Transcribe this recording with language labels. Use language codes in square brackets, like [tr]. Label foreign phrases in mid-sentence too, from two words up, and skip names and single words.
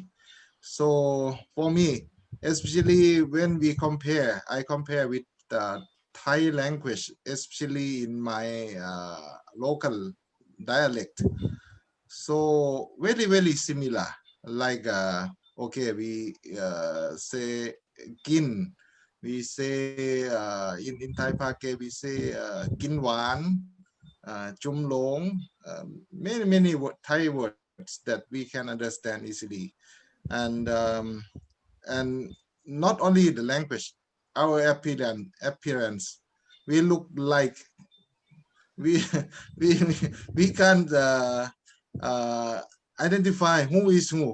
[en] So for me, especially when we compare, I compare with Thai language, especially in my local dialect. So very similar. Like okay, we say kin. We say in Thai Pake we say [th] kin wan, chum long. [en] Many Thai words that we can understand easily, and not only the language, our appearance. We look like we we we can't identify who is who.